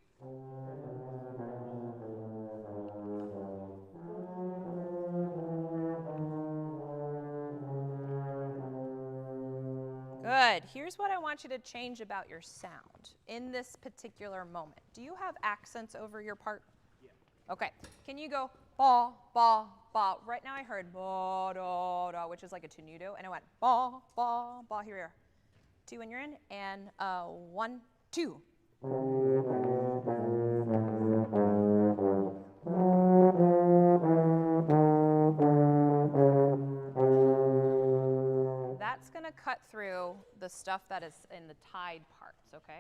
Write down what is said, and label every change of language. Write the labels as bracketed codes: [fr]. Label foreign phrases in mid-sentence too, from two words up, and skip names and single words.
[en] Good. Here's what I want you to change about your sound in this particular moment. Do you have accents over your part? Yeah. Okay. Can you go ba, ba, ba? Right now I heard ba, da, da, which is like a tenuto, and I went ba, ba, ba. Here we are. 2 when you're in, and 1, 2. That's going to cut through the stuff that is in the tied parts, okay?